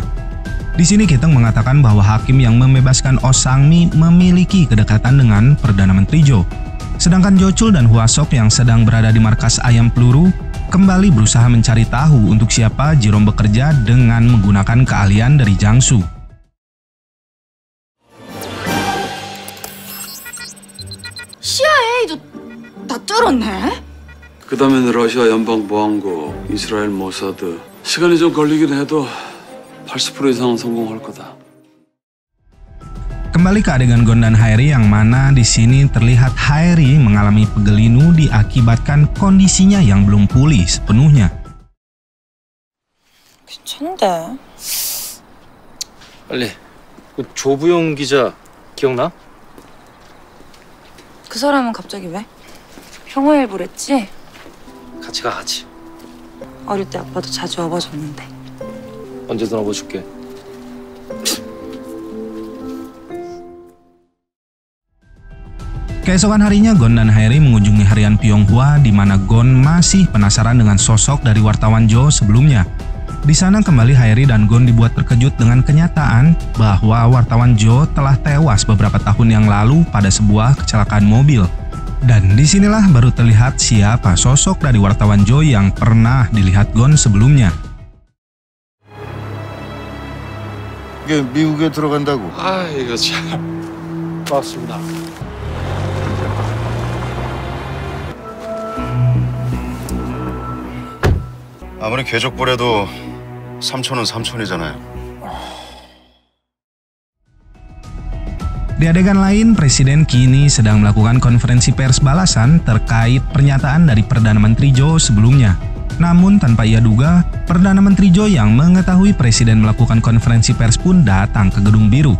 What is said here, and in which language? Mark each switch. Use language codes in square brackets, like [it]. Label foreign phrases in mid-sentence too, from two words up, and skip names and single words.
[id] Di sini Kiteng mengatakan bahwa hakim yang membebaskan Oh Sang-mi memiliki kedekatan dengan Perdana Menteri Zhou. Sedangkan Jo Chul dan Hwa Sok yang sedang berada di markas ayam peluru kembali berusaha mencari tahu untuk siapa Jerome bekerja dengan menggunakan keahlian dari Jiangsu. [ko] CIA도 다 뚫었네? 그 다음에는 러시아 연방보안국, 이스라엘 모사드. 시간이 좀 걸리긴 해도 80% 이상은 성공할 거다. [id] Kembali ke adegan Gon dan Harry yang mana di sini terlihat Harry mengalami pegelinu diakibatkan kondisinya yang belum pulih sepenuhnya. [ko] 괜찮은데. 빨리. 그 조부영 기자 기억나? 그 사람은 갑자기 왜? 평화일보랬지? 같이 가 같이. 어릴 때 아빠도 자주 업어줬는데. 언제든 업어줄게. [id] Keesokan harinya, Gon dan Harry mengunjungi harian Pyonghwa di mana Gon masih penasaran dengan sosok dari wartawan Zhou sebelumnya. Di sana kembali Harry dan Gon dibuat terkejut dengan kenyataan bahwa wartawan Zhou telah tewas beberapa tahun yang lalu pada sebuah kecelakaan mobil. Dan disinilah baru terlihat siapa sosok dari wartawan Zhou yang pernah dilihat Gon sebelumnya. [ko] 이게 미국에 들어간다고? 아, 이거 참. 고맙습니다. 아무리 궤적보래도 삼촌은 삼촌이잖아요. [id] Di adegan lain, Presiden kini sedang melakukan konferensi pers balasan terkait pernyataan dari Perdana Menteri Zhou sebelumnya. Namun tanpa ia duga, Perdana Menteri Zhou yang mengetahui Presiden melakukan konferensi pers pun datang ke Gedung Biru.